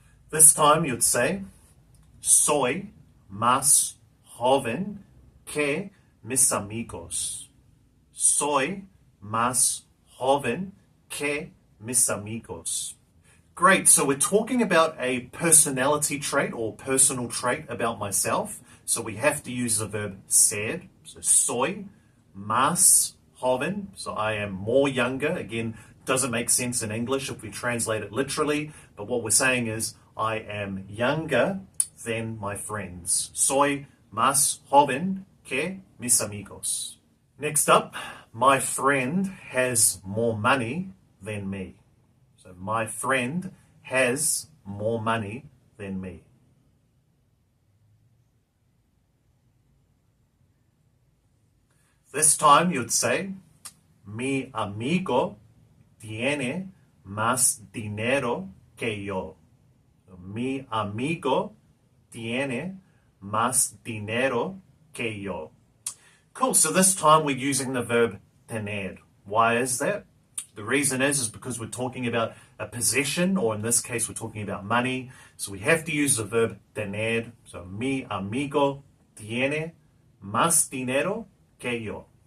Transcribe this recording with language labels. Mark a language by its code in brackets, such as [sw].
[es] This time you'd say, soy más joven que mis amigos. Soy más joven que mis amigos. [en] Great, so we're talking about a personality trait or personal trait about myself. So we have to use the verb ser. So soy más joven. So I am more younger. Again, doesn't make sense in English if we translate it literally. But what we're saying is I am younger than my friends. [es] Soy más joven que mis amigos. [en] Next up, my friend has more money than me. So my friend has more money than me. [es] This time you'd say, mi amigo tiene más dinero que yo. So, mi amigo tiene más dinero que yo. [en] Cool, so this time we're using the verb tener. Why is that? The reason is because we're talking about a possession, or in this case, we're talking about money. So we have to use the verb tener. [es] So, mi amigo tiene más dinero que yo.